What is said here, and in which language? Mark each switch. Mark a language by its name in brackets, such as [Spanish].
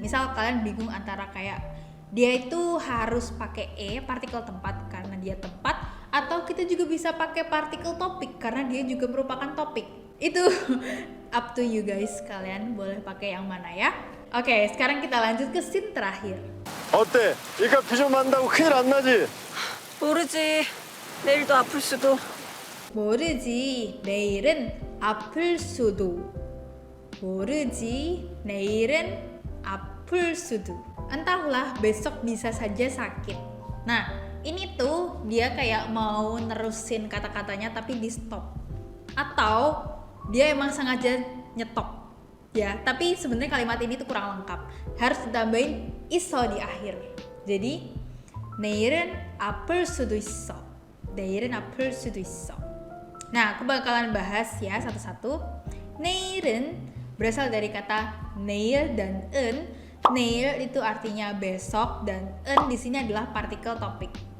[Indonesian] Misal kalian bingung antara kayak dia itu harus pakai e partikel tempat karena dia tempat, atau kita juga bisa pakai partikel topik karena dia juga merupakan topik. Itu [English] up to you guys, [Indonesian] kalian boleh pakai yang mana ya. Oke, sekarang kita lanjut ke scene terakhir. [Korean] 어때? 이까 비좀 만다고 큰일 안 나지? 모르지. 내일도 아플 수도. 모르지, 내일은 아플 수도. 모르지, 내일은 아플 수도. [Indonesian] Entahlah, besok bisa saja sakit. Nah, ini tuh dia kayak mau nerusin kata-katanya tapi di stop. Atau dia emang sengaja nyetop. Ya, tapi sebenarnya kalimat ini tuh kurang lengkap. Harus ditambahin iso di akhir. [Korean] Jadi, 내일은 아플 수도 있어. 내일은 아플 수도 있어. [Indonesian] Nah, aku bakalan bahas ya satu-satu. 내일은 berasal dari kata neil dan en. Neil itu artinya besok dan en di sini adalah partikel topik.